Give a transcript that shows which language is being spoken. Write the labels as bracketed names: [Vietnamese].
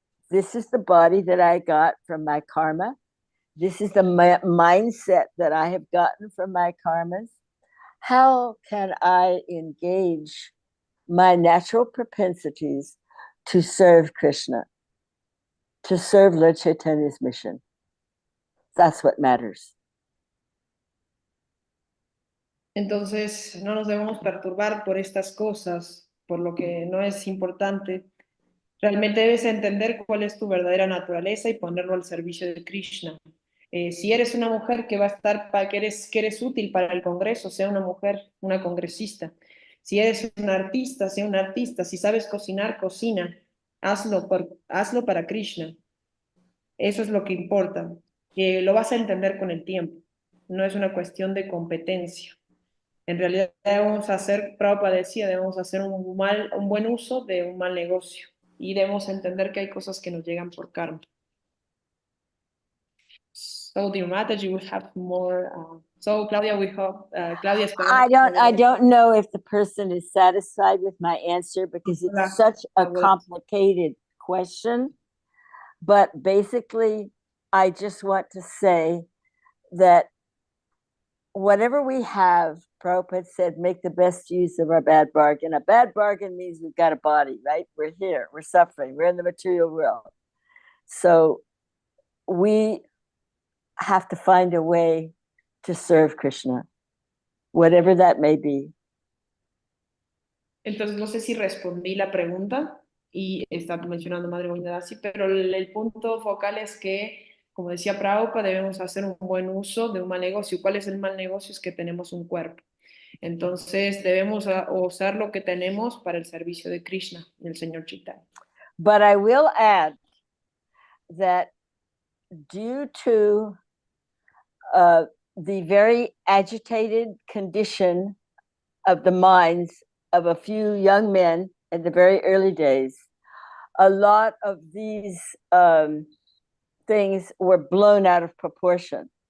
[English] This is the body that I got from my karma. This is the mindset that I have gotten from my karmas. How can I engage my natural propensities to serve Kṛṣṇa, to serve Lord Chaitanya's mission? That's what matters. [Spanish] Entonces, no nos debemos perturbar por estas cosas, por lo que no es importante. Realmente debes entender cuál es tu verdadera naturaleza y ponerlo al servicio de Kṛṣṇa. Si eres una mujer que va a estar, que eres útil para el Congreso, sea una mujer, una congresista. Si eres un artista, sea un artista. Si sabes cocinar, cocina. Hazlo para Kṛṣṇa. Eso es lo que importa. Lo vas a entender con el tiempo. No es una cuestión de competencia. En realidad debemos hacer, Prabhupada decía, debemos hacer un buen uso de un mal negocio. Y debemos entender que hay cosas que nos llegan por karma. [English] So, dear Mataji, we have more. So, Claudia, we hope. Claudia, I don't know if the person is satisfied with my answer because it's such a complicated question. But basically, I just want to say that whatever we have, Prabhupada said, make the best use of our bad bargain. A bad bargain means we've got a body, right? We're here, we're suffering, we're in the material world. So we have to find a way to serve Kṛṣṇa, whatever that may be. [Spanish] Entonces, no sé si respondí la pregunta y está mencionando Madre Govinda Dasi, pero el punto focal es que, como decía Prabhupada, debemos hacer un buen uso de un mal negocio. ¿Cuál es el mal negocio? Es que tenemos un cuerpo. Entonces, debemos usar lo que tenemos para el servicio de Kṛṣṇa, el Señor Chaitanya. [English] But I will add that due to the very agitated condition of the minds of a few young men in the very early days, a lot of these things were blown out of proportion.